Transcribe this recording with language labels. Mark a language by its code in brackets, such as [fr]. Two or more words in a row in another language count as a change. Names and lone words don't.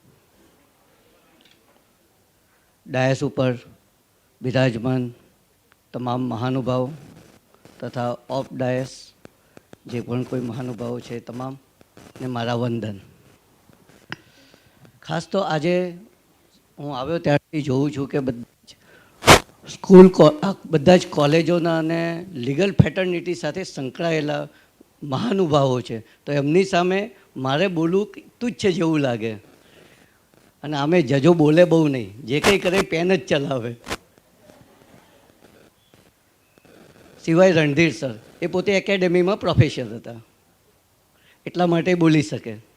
[gu] ડાયસ ઉપર વિરાજમાન તમામ મહાનુભાવ તથા [en] off dais [gu] જે પણ કોઈ મહાનુભાવ છે તમામ ને મારા વંદન. ખાસ તો આજે હું આવ્યો ત્યારથી જોઉં છું કે સ્કૂલ બધા જ કૉલેજોના અને [en] legal fraternity [gu] સાથે સંકળાયેલા મહાનુભાવો છે, તો એમની સામે મારે બોલવું તુચ્છ જેવું લાગે. અને આમે જજો બોલે બહુ નહીં, જે કંઈ કરે પેન જ ચલાવે. સિવાય રણધીર સર, એ પોતે એકેડેમીમાં પ્રોફેસર હતા, એટલા માટે બોલી શકે.